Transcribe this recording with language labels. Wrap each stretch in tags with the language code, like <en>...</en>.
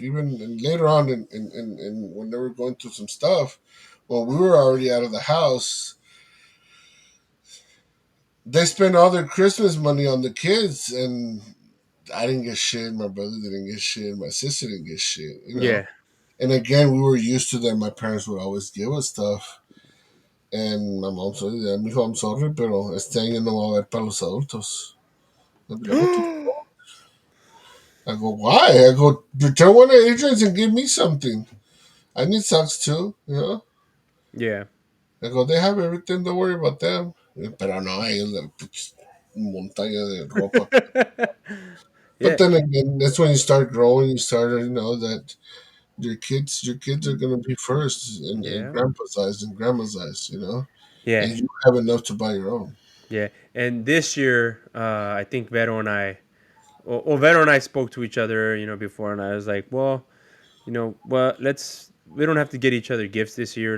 <en>Even later on, in when they were going through some stuff, when we were already out of the house, they spent all their Christmas money on the kids, and I didn't get shit. My brother didn't get shit. My sister didn't get shit. Yeah. And again, we were used to that. My parents would always give us stuff. And my mom said, "Yeah,</en> <es>mijo,</es> <en>I'm sorry,</en> <es>pero este año no va a haber para los adultos."</es> <en>I'd be like, "What the I go, why? I go, return one of Adrian's and give me something. I need socks too. Yeah. I go, they have everything, don't worry about them.</en> <es>Pero no, ellos la montaña de ropa.</es> <en>But Yeah. then again, that's when you start growing, you start, that your kids are gonna be first in Yeah. grandpa's eyes and grandma's eyes. Yeah. And you have enough to buy your own. Yeah. And this year, I think Vero and I, well, Vero and I spoke to each other, before, and I was like, well, well, we don't have to get each other gifts this year.</en>